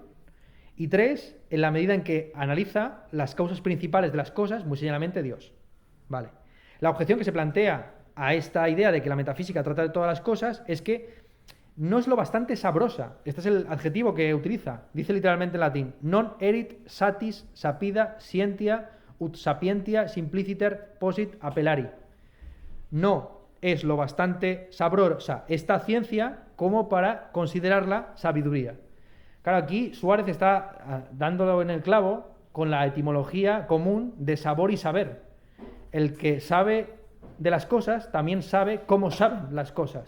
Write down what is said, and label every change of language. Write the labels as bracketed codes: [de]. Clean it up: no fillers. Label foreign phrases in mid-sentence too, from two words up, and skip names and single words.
[es] Y 3, en la medida en que analiza las causas principales de las cosas, muy señalamente Dios. Vale. La objeción que se plantea a esta idea de que la metafísica trata de todas las cosas es que no es lo bastante sabrosa. Este es el adjetivo que utiliza. Dice literalmente en latín: [la] non erit satis sapida scientia ut sapientia simpliciter posit appellari. [es] No es lo bastante sabrosa esta ciencia como para considerarla sabiduría. Claro, aquí Suárez está dándolo en el clavo con la etimología común de sabor y saber. El que sabe de las cosas también sabe cómo saben las cosas.